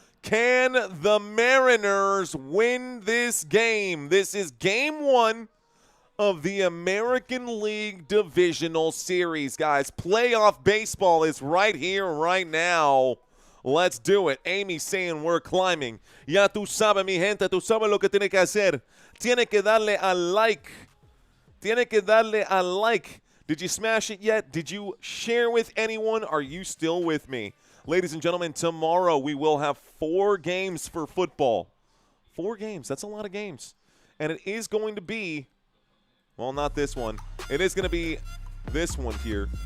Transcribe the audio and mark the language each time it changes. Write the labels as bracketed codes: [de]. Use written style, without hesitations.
[en] Can the Mariners win this game? This is game 1 of the American League Divisional Series, guys. Playoff baseball is right here, right now. Let's do it. Amy saying we're climbing. [es] Ya tú sabes, mi gente, tú sabes lo que tiene que hacer. Tiene que darle a like. Tiene que darle a like. [en] Did you smash it yet? Did you share with anyone? Are you still with me? Ladies and gentlemen, tomorrow we will have 4 games for football. 4 games. That's a lot of games. And it is going to be, well, not this one. It is going to be this one here.